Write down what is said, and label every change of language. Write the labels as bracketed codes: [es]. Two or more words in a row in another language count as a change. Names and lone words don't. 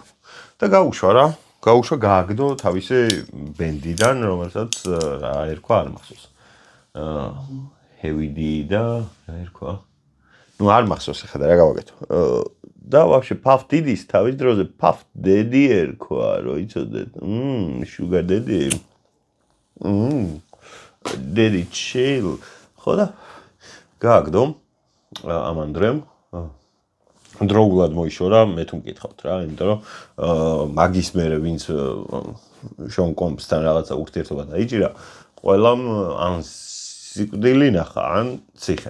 [ka] და გაუშვა გააგდო თავისი ბენდიდან, რომელსაც რა ერქვა არ მახსოვს. ჰევიდი და რა ერქვა? ნუ არ მახსოვს ახლა რა გავაკეთო. და вообще Puff Daddy-ს თავის დროზე Puff Daddy ერქვა, რო იცოდეთ. [en] Sugar Daddy. Daddy chill. [ka] ხო და გააგდო ამ ანდრემ. დროულად მოიშორა, მე თუ მკითხავთ რა, იმიტომ რომ მაგის მერე ვინც შონ კომპსთან რაღაცა ურთიერთობა დაიჭირა, ყველამ ან სიკვდილი ნახა, ან ციხე.